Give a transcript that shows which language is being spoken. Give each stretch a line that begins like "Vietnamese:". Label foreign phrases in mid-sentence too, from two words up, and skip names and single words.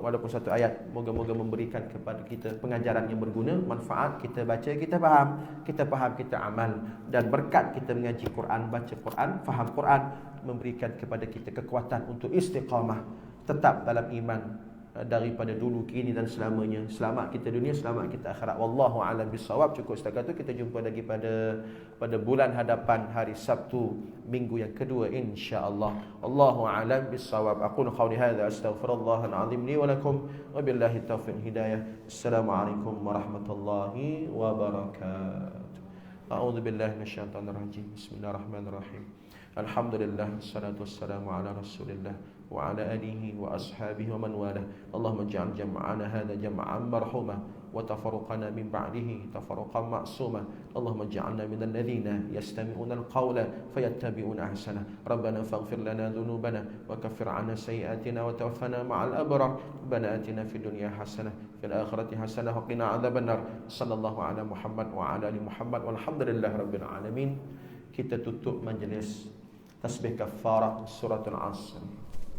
Malay: Walaupun satu ayat, moga-moga memberikan kepada kita pengajaran yang berguna, manfaat. Kita baca, kita faham, kita amal. Dan berkat kita mengaji Quran, baca Quran, faham Quran, memberikan kepada kita kekuatan untuk istiqamah, tetap dalam iman daripada dulu, kini dan selamanya. Selamat kita dunia, selamat kita akhirat.
Arabic: والله أعلم بالصواب.
Malay: Cukup setakat itu. Kita jumpa lagi pada bulan hadapan, hari Sabtu minggu yang kedua insya-Allah.
Arabic: الله أعلم بالصواب. أقول قولي هذا أستغفر الله العظيم لي ولكم وبالله توفيق هداية. السلام عليكم ورحمة الله وبركاته. أعوذ بالله من الشيطان الرجيم بسم الله الرحمن الرحيم الحمد لله والصلاة والسلام على رسول الله وعلى آله وأصحابه ومن والاه. اللهم اجعل جمعنا هذا جمعا مرحوما وتفرقنا من بعده تفرقا معصوما. اللهم اجعلنا من الذين يستمعون القول فيتبعون أحسنه. ربنا فاغفر لنا ذنوبنا وكفر عنا سيئاتنا وتوفنا مع الأبرار. ربنا آتنا في الدنيا حسنة في الآخرة حسنة وقنا عذاب النار. صلى الله على محمد وعلى آل محمد والحمد لله رب العالمين.
Malay: Kita tutup majlis tasbih kafarah suratul Asr.